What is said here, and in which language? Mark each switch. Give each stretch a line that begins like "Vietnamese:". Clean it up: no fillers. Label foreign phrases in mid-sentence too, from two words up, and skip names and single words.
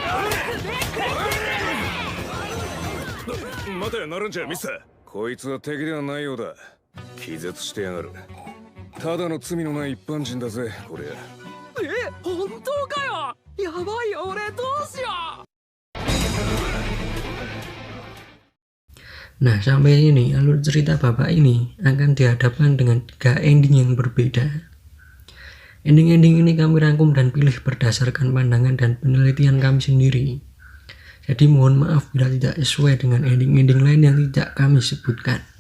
Japanese: 待てナランチャーミスター。こいつは敵ではないようだ。気絶してやがる。ただの罪のない一般人だぜこれ。本当かよ。やばいよ俺どうしよう。
Indonesian: Nah, sampai sini alur cerita bapak ini akan dihadapkan dengan 3 ending yang berbeda. Ending-ending ini kami rangkum dan pilih berdasarkan pandangan dan penelitian kami sendiri. Jadi mohon maaf bila tidak sesuai dengan ending-ending lain yang tidak kami sebutkan.